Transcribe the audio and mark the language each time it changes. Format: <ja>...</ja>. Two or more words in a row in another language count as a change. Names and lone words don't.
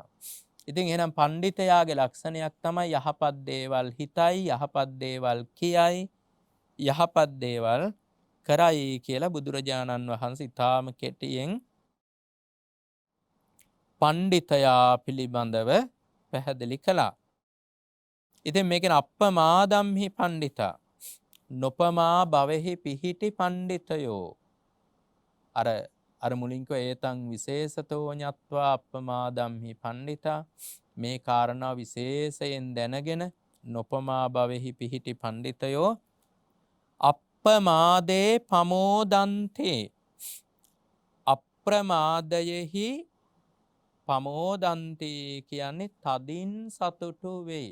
<si>ඉතින් එහෙනම් පඬිතයාගේ ලක්ෂණයක් තමයි යහපත් දේවල් හිතයි, යහපත් දේවල් කියයි, යහපත් දේවල් කරයි කියලා බුදුරජාණන් වහන්සේ ඊටාම කෙටියෙන් පඬිතයා පිළිබඳව පැහැදිලි කළා. ඉතින් මේකෙන්</si> <pi>අප්පමාදම්හි පණ්ඩිතා</pi> <si>නොපමා භවෙහි පිහිටි පණ්ඩිතයෝ අර මුලින් කිව්ව</si> <pi>ඒතං විශේෂතෝ ඤත්වා අප්පමාදම්හි පණ්ඩිතා</pi> <si>මේ කාරණා විශේෂයෙන් දැනගෙන නොපමා භවෙහි පිහිටි පණ්ඩිතයෝ</si> <pi>අප්පමාදේ පමෝදන්තේ</pi> <si>අප්‍රමාදයෙහි පමෝදන්තේ කියන්නේ තදින් සතුටු වෙයි.</si>